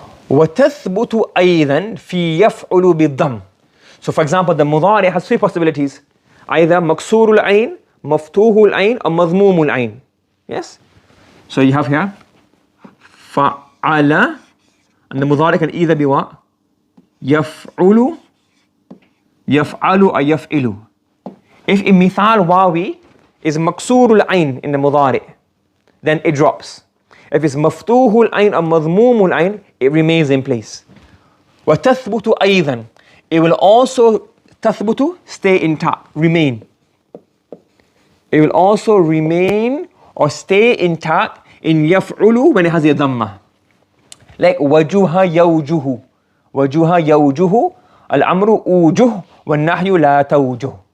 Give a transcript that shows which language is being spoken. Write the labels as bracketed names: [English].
[Arabic] وتثبت أيضا في يفعل بالضم. [English] So for example, the مضارع has three possibilities. [Arabic] Either مكسور العين, مفتوح العين, or مضموم العين. [English] Yes? So you have here فعل, and the مضارع can either be what? [Arabic] يفعل, يفعل or يفعل. [English] If in مثال واوي is مكسور العين in the مضارع, then it drops. If it's مفتوح العين or مضموم العين, it remains in place. [Arabic] وتثبت أيضا, [English] it will also تثبت, stay intact, remain. It will also remain or stay intact in يفعل when it has a dhamma. [Arabic] Like وجه يوجه, وجه يوجه, الأمر أوجه والنحي لا توجه.